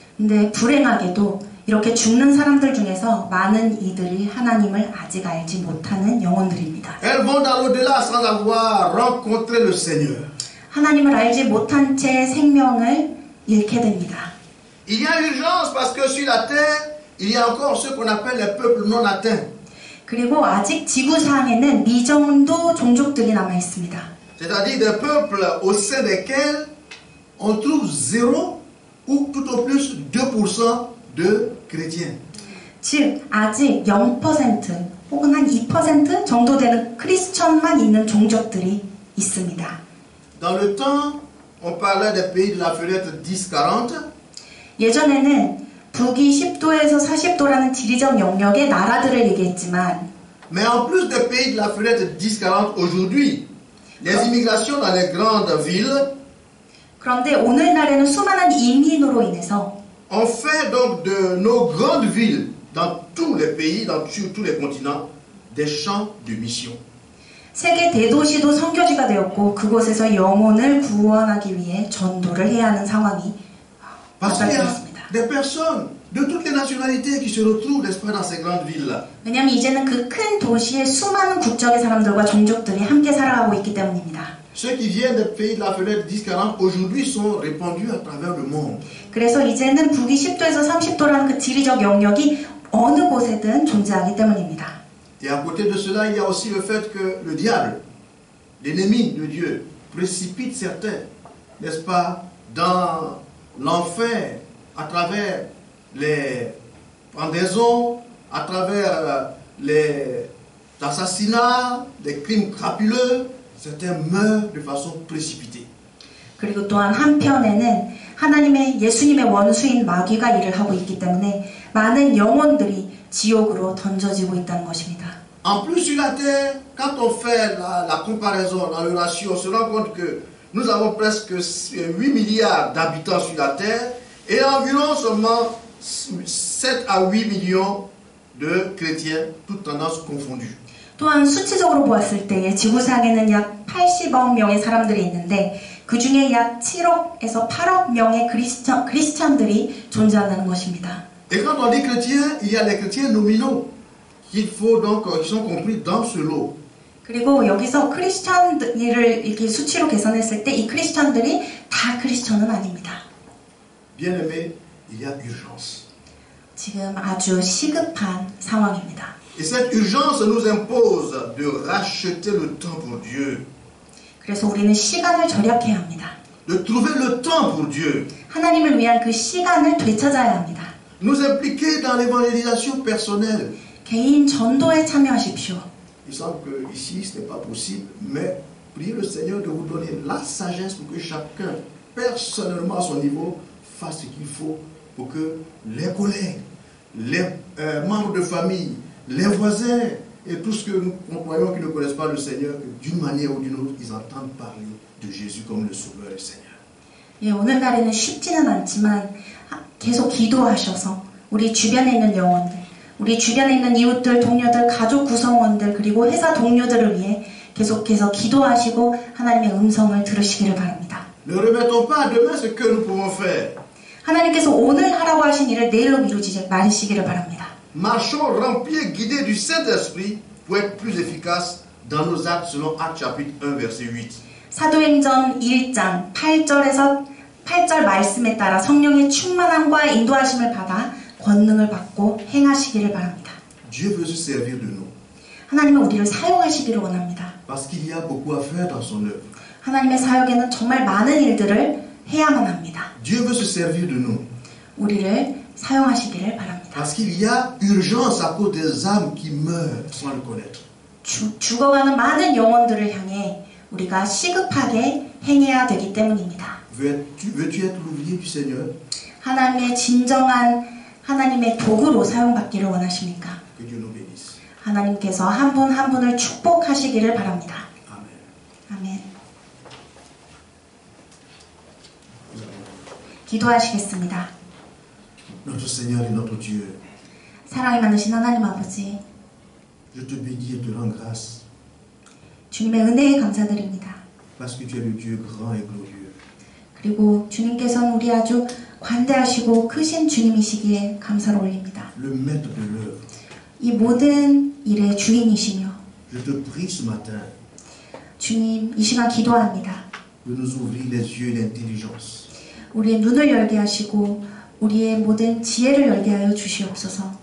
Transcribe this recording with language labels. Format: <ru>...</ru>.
<ko>근데 불행하게도 이렇게 죽는 사람들 중에서 많은 이들이 하나님을 아직 알지 못하는 영혼들입니다.</ko> <fr>Elles vont dans l'au-delà sans avoir rencontré le Seigneur.</fr> <ko>하나님을 알지 못한 채 생명을 잃게 됩니다.</ko> <fr>Il y a urgence parce que sur la terre, il y a encore ce qu'on appelle les peuples non atteints.</fr> <ko>그리고 아직 지구상에는 미정도 종족들이 남아 있습니다.</ko> <fr>C'est-à-dire des peuples au sein desquels on trouve 0 ou tout au plus 2% de chrétiens.</fr> <ko>즉 아직 0% 혹은 한 2% 정도 되는 크리스천만 있는 종족들이 있습니다.</ko> <fr>Dans le temps, on parlait des pays de la fenêtre 10-40.</fr> <ko>예전에는 북위 10도에서 40도라는 지리적 영역의 나라들을 얘기했지만</ko> <fr>Mais en plus des pays de la fenêtre 10-40 aujourd'hui, les immigrations dans les grandes villes</fr> <ko>그런데 오늘날에는 수많은 이민으로 인해서</ko> <fr>ont fait donc de nos grandes villes, dans tous les pays, sur tous les continents, des champs de mission.</fr> <ko>세계 대도시도 선교지가 되었고 그곳에서 영혼을 구원하기 위해 전도를 해야 하는 상황이</ko> <fr>Parce qu'il y a</fr> <ko>맞닥뜨렸습니다.</ko> <fr>des personnes de toutes les nationalités qui se retrouvent, n'est-ce pas, dans ces grandes villes-là.</fr> <ko>왜냐하면 이제는 그 큰 도시에 수많은 국적의 사람들과 종족들이 함께 살아가고 있기 때문입니다.</ko> <fr>Ceux qui viennent des pays de la fenêtre 10-40 aujourd'hui sont répandus à travers le monde.</fr> <ko>그래서 이제는 북위 10도에서 30도라는 그 지리적 영역이 어느 곳에든 존재하기 때문입니다.</ko> <fr>Et à côté de cela, il y a aussi le fait que le diable, l'ennemi de Dieu, précipite certains, n'est-ce pas, dans l'enfer, à travers les pendaisons, à travers les assassinats, les crimes crapuleux. Certains meurent de façon précipitée.</fr> <ko>그리고 또한 한편에는 하나님의 예수님의 원수인 마귀가 일을 하고 있기 때문에 많은 영혼들이 지옥으로 던져지고 있다는 것입니다.</ko> <fr>En plus sur la terre, quand on fait la comparaison, la relation, on se rend compte que nous avons presque 8 milliards d'habitants sur la terre et environ seulement 7 à 8 millions de chrétiens, toutes tendances confondues.</fr> <ko>또한 수치적으로 보았을 때에 지구상에는 약 80억 명의 사람들이 있는데 그 중에 약 7억에서 8억 명의 크리스찬들이 존재한다는 것입니다.</ko> <fr>Et quand on dit chrétiens, il y a les chrétiens nominaux qu'il faut donc, qui sont compris dans ce lot.</fr> <ko>그리고 여기서 크리스찬들을 이렇게 수치로 계산했을 때 이 크리스찬들이 다 크리스찬은 아닙니다.</ko> <fr>Bien-aimés, il y a urgence.</fr> <ko>지금 아주 시급한 상황입니다.</ko> <fr>Et cette urgence nous impose de racheter le temps pour Dieu.</fr> <ko>그래서 우리는 시간을 절약해야 합니다.</ko> <fr>De trouver le temps pour Dieu.</fr> <ko>하나님을 위한 그 시간을 되찾아야 합니다.</ko> <fr>Nous impliquer dans l'évangélisation personnelle.</fr> <ko>개인 전도에 참여하십시오.</ko> <fr>Il semble que ici ce n'est pas possible, mais priez le Seigneur de vous donner la sagesse pour que chacun, personnellement à son niveau, fasse ce qu'il faut pour que les collègues, les membres de famille, les voisins et tout ce que nous croyons qui ne connaissent pas le Seigneur, que d'une manière ou d'une autre, ils entendent parler de Jésus comme le Sauveur et le Seigneur.</fr> <ko>예, 오늘날에는 쉽지는 않지만 계속 기도하셔서 우리 주변에 있는 영혼들, 우리 주변에 있는 이웃들, 동료들, 가족 구성원들 그리고 회사 동료들을 위해 계속해서 기도하시고 하나님의 음성을 들으시기를 바랍니다.</ko> <fr>Ne remettons pas à demain ce que nous pouvons faire.</fr> <ko>하나님께서 오늘 하라고 하신 일을 내일로 미루지 마시기를 바랍니다.</ko> <fr>Marchons remplis et guidés du Saint-Esprit pour être plus efficaces dans nos actes selon Actes chapitre 1 verset 8.</fr> <ko>사도행전 1장 8절 말씀에 따라 성령의 충만함과 인도하심을 받아 권능을 받고 행하시기를 바랍니다.</ko> <fr>Dieu veut se servir de nous.</fr> <ko>하나님은 우리를 사용하시기를 원합니다.</ko> <fr>Parce qu'il y a beaucoup à faire dans son œuvre.</fr> <ko>하나님의 사역에는 정말 많은 일들을 해야만 합니다.</ko> <fr>Dieu veut se servir de nous.</fr> <ko>우리를 사용하시기를 바랍니다.</ko> <fr>Parce qu'il y a urgence à cause des âmes qui meurent sans le connaître.</fr> <ko>죽어가는 많은 영혼들을 향해 우리가 시급하게 행해야 되기 때문입니다.</ko> <fr>Veux-tu être l'ouvrier du Seigneur?</fr> <ko>하나님의 진정한 하나님의 도구로 사용받기를 원하십니까?</ko> <fr>Que Dieu nous bénisse.</fr> <ko>하나님께서 한 분 한 분을 축복하시기를 바랍니다.</ko> <fr>Amen.</fr> <ko>아멘. 기도하시겠습니다.</ko> <fr>Notre Seigneur et notre Dieu,</fr> <ko>사랑이 많으신 하나님 아버지,</ko> <fr>je te bénis et te rends grâce</fr> <ko>주님의 은혜에 감사드립니다.</ko> <fr>parce que tu es le Dieu grand et glorieux.</fr> <ko>그리고 주님께서는 우리 아주 관대하시고 크신 주님이시기에 감사를 올립니다.</ko> <fr>Le maître de l'œuvre.</fr> <ko>이 모든 일의 주인이시며</ko> <fr>Je te prie ce matin</fr> <ko>주님 이 시간 기도합니다.</ko> <fr>de nous ouvrir les yeux et l'intelligence.</fr> <ko>우리의 눈을 열게 하시고 우리의 모든 지혜를 열게 하여 주시옵소서.</ko>